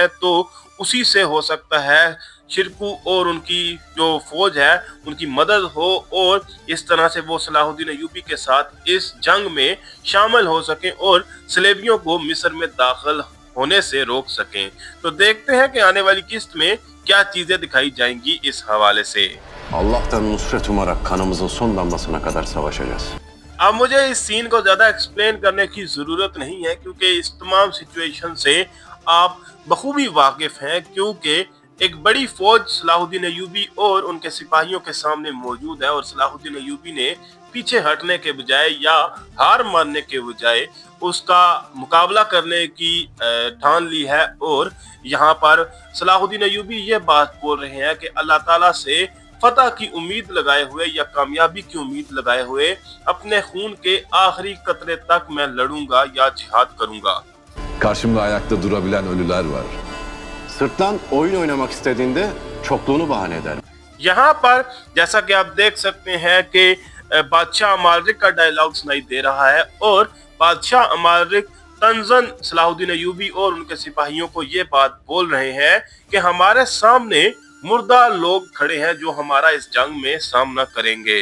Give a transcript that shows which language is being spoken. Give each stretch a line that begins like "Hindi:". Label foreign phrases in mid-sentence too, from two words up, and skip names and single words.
Hindi: तो उसी से हो सकता है शिरकू और उनकी जो फौज है उनकी मदद हो और इस तरह से वो सलाहुद्दीन अय्यूबी के साथ इस जंग में शामिल हो सकें और सलेबियों को मिस्र में दाखिल होने से रोक सकें। तो देखते हैं कि आने वाली किस्त में क्या चीजें दिखाई जाएंगी इस हवाले से।
Turkish: Allah'tan nusret umarak kanımızın son damlasına kadar savaşacağız.
Hindi: अब मुझे इस सीन को ज्यादा एक्सप्लेन करने की जरूरत नहीं है क्योंकि इस तमाम सिचुएशन से आप बखूबी वाकिफ हैं क्योंकि एक बड़ी फौज सलाहुद्दीन अय्यूबी और उनके सिपाहियों के सामने मौजूद है और सलाहुद्दीन अय्यूबी ने पीछे हटने के बजाय या हार मानने के बजाय उसका मुकाबला करने की ठान ली है। और यहाँ पर सलाहुद्दीन अय्यूबी ये बात बोल रहे हैं कि अल्लाह ताला से फतह की उम्मीद लगाए हुए या कामयाबी की उम्मीद लगाए हुए अपने खून के आखिरी कतरे तक मैं लड़ूंगा या जिहाद करूंगा।
Turkish: Karşımda ayakta durabilen ölüler var. Sırttan oyun oynamak istediğinde çokluğunu bahane eder.
Hindi: यहाँ पर जैसा कि आप देख सकते हैं कि बादशाह अमालिक का डायलॉग सुनाई दे रहा है और बादशाह अमालिक तंजन सलाहुद्दीन अय्यूबी और उनके सिपाहियों को ये बात बोल रहे हैं कि हमारे सामने मुर्दा लोग खड़े हैं जो हमारा इस जंग में सामना करेंगे।